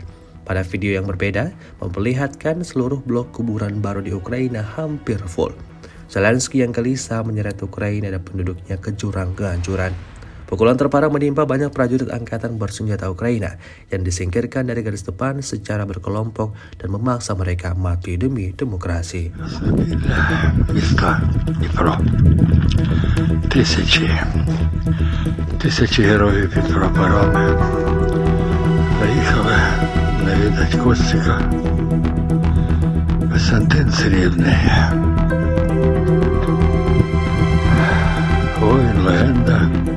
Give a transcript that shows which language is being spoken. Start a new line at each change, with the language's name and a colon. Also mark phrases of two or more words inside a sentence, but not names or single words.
Indonesian: Pada video yang berbeda, memperlihatkan seluruh blok kuburan baru di Ukraina hampir full. Zelensky yang gelisah menyeret Ukraina dan penduduknya ke jurang kehancuran. Pukulan terparah menimpa banyak prajurit angkatan bersenjata Ukraina yang disingkirkan dari garis depan secara berkelompok dan memaksa mereka mati demi demokrasi.
Ukrainian: Міста Дніпро. Тисячі героїв під прапорами приїхали навідати Костика. Костянтин Срібний. Воїн, легенда.